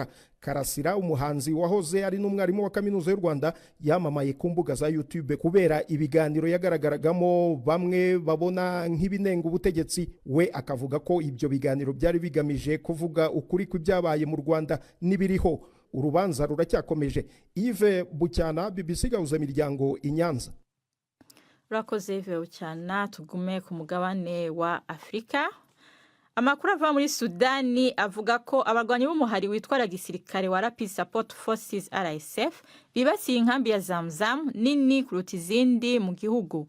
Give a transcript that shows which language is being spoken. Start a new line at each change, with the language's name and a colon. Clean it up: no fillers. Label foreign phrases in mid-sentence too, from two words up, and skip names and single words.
Kinyarwanda: Karasira, umuhanzi wahoze ari n'umwarimu wa kaminuza y'u Rwanda, yamamaye ku mbuga za YouTube kubera ibiganiro yagaragaragamo bamwe babona nk'ibinenga ubutegetsi. We akavuga ko ibyo biganiro byari bigamije kuvuga ukuri kw'ibyabaye mu Rwanda n'ibiriho. Urubanza ruracyakomeje. Yves Bucyana, BBC Gahuzamiryango, i Nyanza. Urakoze Yves Bucyana. Tugume ku mugabane wa Afrika. Amakuru ava muri Sudani avuga ko abarwanyi b'umuhari witwara gisirikare wa Rapid Support Forces RSF bibasiye inkambi ya Zamzam nini kuruta izindi mu gihugu.